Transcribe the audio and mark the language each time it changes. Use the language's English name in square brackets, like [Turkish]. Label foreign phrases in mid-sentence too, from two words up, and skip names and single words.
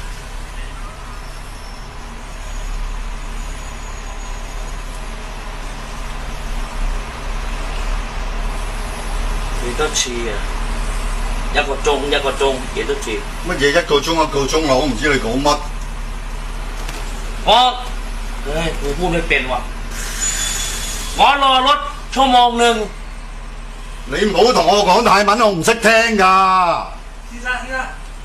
[Cantonese] 幾多次啊？1個鐘，幾多次？乜嘢1個鐘1個鐘啊？我唔知你講乜。 [Thai] กูพูดไม่เป็นว่ะ我รอรถ1 ชั่วโมง [Cantonese] 你唔好同我講泰文，我唔識聽㗎。先生，